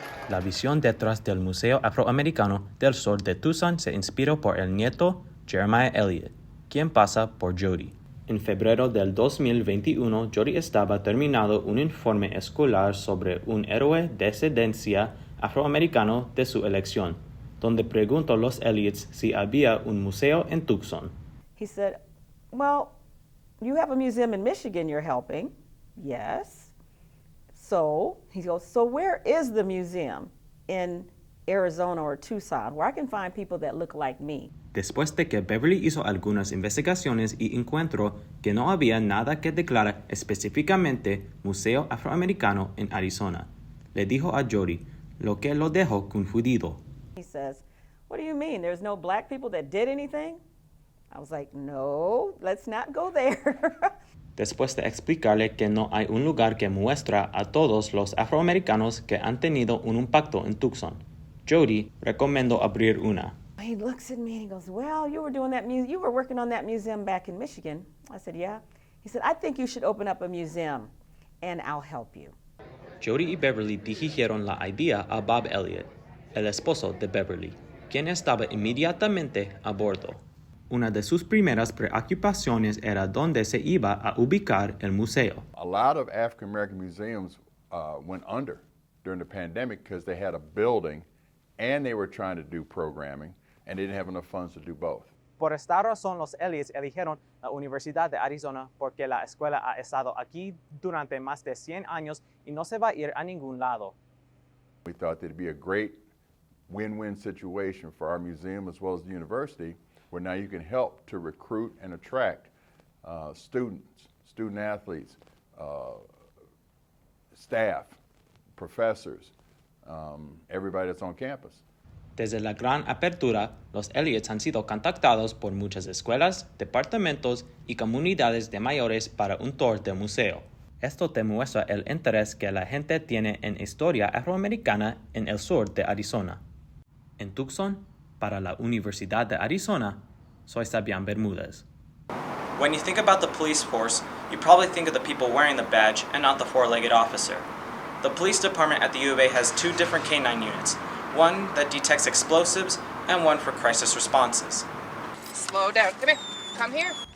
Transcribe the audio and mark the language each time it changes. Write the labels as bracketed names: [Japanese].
[Spanish] La visión detrás del Museo Afroamericano del Sur de Tucson se inspiró por el nieto Jeremiah Elliott, quien pasa por Jody. En febrero del 2021, Jody estaba terminando un informe escolar sobre un héroe de descendencia afroamericano de su elección, donde preguntó a los Elliots si había un museo en Tucson. [English] He said, well, you have a museum in Michigan you're helping. Yes. So he goes, so where is the museum in Arizona or Tucson where I can find people that look like me? [Spanish] Después de que Beverly hizo algunas investigaciones y encontró que no había nada que declara específicamente Museo Afroamericano en Arizona, le dijo a Jody, lo que lo dejó confundido. [English] He says, what do you mean? There's no black people that did anything? I was like, no, let's not go there. [Spanish] Después de explicarle que no hay un lugar que muestra a todos los afroamericanos que han tenido un impacto en Tucson, Jody recomendó abrir una. [English] He looks at me and he goes, well, you were working on that museum back in Michigan. I said, yeah. He said, I think you should open up a museum and I'll help you. [Spanish] Jody y Beverly dirigieron la idea a Bob Elliott, el esposo de Beverly, quien estaba inmediatamente a bordo. Una de sus primeras preocupaciones era dónde se iba a ubicar el museo. [English] A lot of African American museums went under during the pandemic because they had a building and they were trying to do programming and they didn't have enough funds to do both. [Spanish] Por esta razón, los Elliots eligieron la Universidad de Arizona porque la escuela ha estado aquí durante más de 100 años y no se va a ir a ningún lado. [English] We thought that it'd be a great win-win situation for our museum as well as the university, where now you can help to recruit and attract students, student athletes, staff, professors, everybody that's on campus. [Spanish] Desde la gran apertura, los Elliots han sido contactados por muchas escuelas, departamentos y comunidades de mayores para un tour del museo. Esto demuestra el interés que la gente tiene en historia afroamericana en el sur de Arizona. En Tucson, para la Universidad de Arizona, soy Sabian Bermudez. [English] When you think about the police force, you probably think of the people wearing the badge and not the four-legged officer. The police department at the U of A has two different K-9 units, one that detects explosives and one for crisis responses. Slow down. Come here. Come here.